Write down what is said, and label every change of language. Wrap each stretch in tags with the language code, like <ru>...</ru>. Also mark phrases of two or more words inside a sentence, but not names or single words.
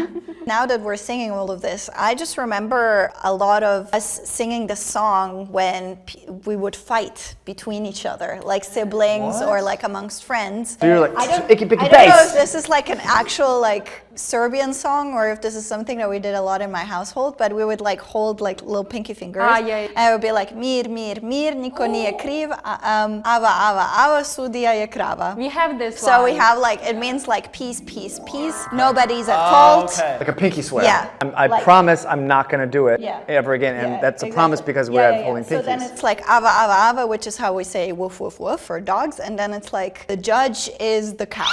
<en>Now that we're singing all of this, I just remember a lot of us singing the song when we would fight between each other, like siblings or like amongst friends. So you're like, icky picky I don't know if face. this is like an actual like Serbian song or if this is something that we did a lot in my household, but we would like hold like little pinky fingers. Yeah. And it would be like</en> <sr>mir, mir, mir, niko nije kriv, ava, sudija je krava.</sr> <en>We have this So we one. have like, it means like peace, peace, peace. Nobody's at fault. Like a pinky swear. Yeah. I Like- promise I'm not going to do it Yeah. ever again. And Yeah, that's a exactly. promise because Yeah, we're yeah, holding So pinkies. then it's like ava, which is how we say woof, woof, woof, for or dogs, and then it's like the judge is the cow.</en>